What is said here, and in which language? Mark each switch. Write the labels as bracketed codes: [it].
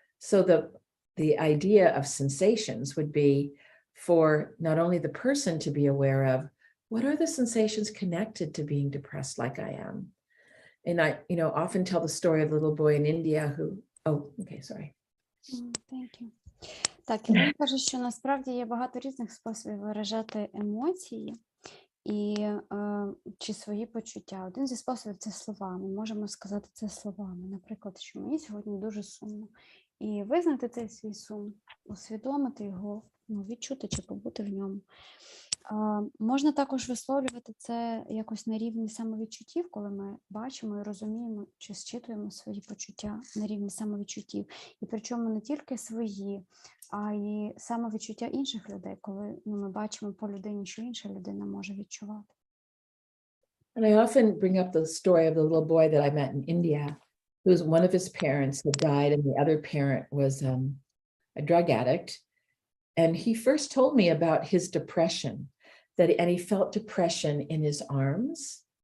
[en] So the idea of sensations would be for not only the person to be aware of, what are the sensations connected to being depressed like I am? And I, you know, often tell the story of the little boy in India who, oh, okay, sorry. Thank you. [uk] Так, Ірина каже, що насправді є багато різних способів виражати емоції і чи свої почуття. Один зі способів – це словами. Можемо сказати це словами. Наприклад, що мені сьогодні дуже сумно. І визнати цей свій сум, усвідомити його, відчути чи побути в ньому. Можна також висловлювати це якось на рівні самовідчуттів, коли ми бачимо і розуміємо, чи зчитуємо свої почуття на рівні самовідчуттів. І причому не тільки свої, а й самовідчуття інших людей, коли ми бачимо по людині, що інша людина може відчувати. [en] And I often bring up the story of the little boy that I met in India, who's one of his parents had died and the other parent was a drug addict. And he first told me about his depression, and he felt depression in his arms.